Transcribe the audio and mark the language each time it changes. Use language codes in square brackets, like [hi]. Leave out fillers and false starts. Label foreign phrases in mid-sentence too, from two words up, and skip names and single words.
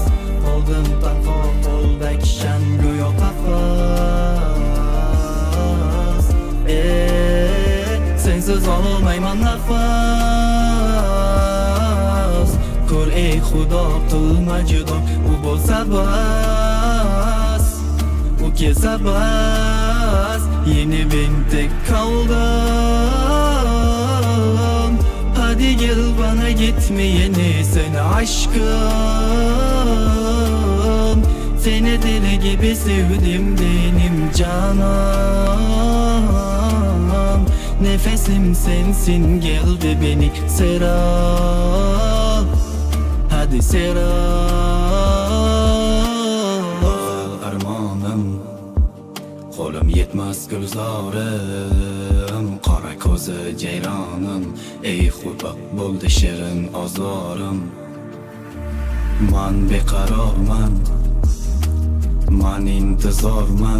[uz] Qoldim tanho qo'lda kishan go'yo qafas. Sensiz ololmayman nafas. Ko'r ey xudo qilma judo, u bo'lsa bas, u kelsa bas. [tr] Yeni ben tek kaldım. Hadi gel bana gitme yeni seni aşkım. Seni deli gibi sevdim benim canım. Nefesim sensin, gel de beni seral. Hadi seral. [uz] Armonum, qo'lim yetmas gulzorim, qora ko'zi jayronim. Ey xudo bo'ldi shirin ozorim. Man beqarorman, man intizorman.